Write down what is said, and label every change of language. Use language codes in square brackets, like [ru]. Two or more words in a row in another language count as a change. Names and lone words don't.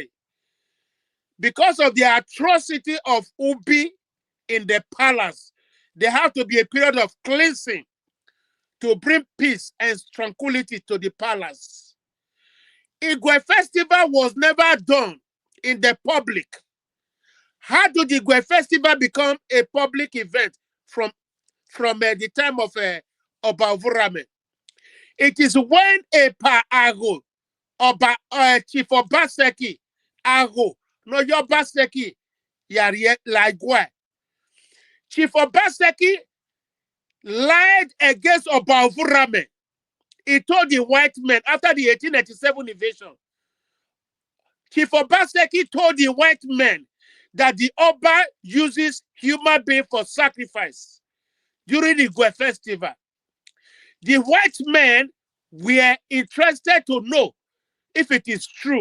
[en] Because of the atrocity of Ubi in the palace, there had to be a period of cleansing to bring peace and tranquility to the palace. Igue festival was never done in the public. How did the Igue festival become a public event from the time of Obavurame? It is when a pa Ago, Chief Obaseki, Ago, no Yobaseki, Yari Lagwe. Chief Obaseki lied against Obavurame. He told the white men after the 1897 invasion. Chief Obaseki told the white men that the Oba uses human being for sacrifice during the Igue festival. The white men were interested to know if it is true.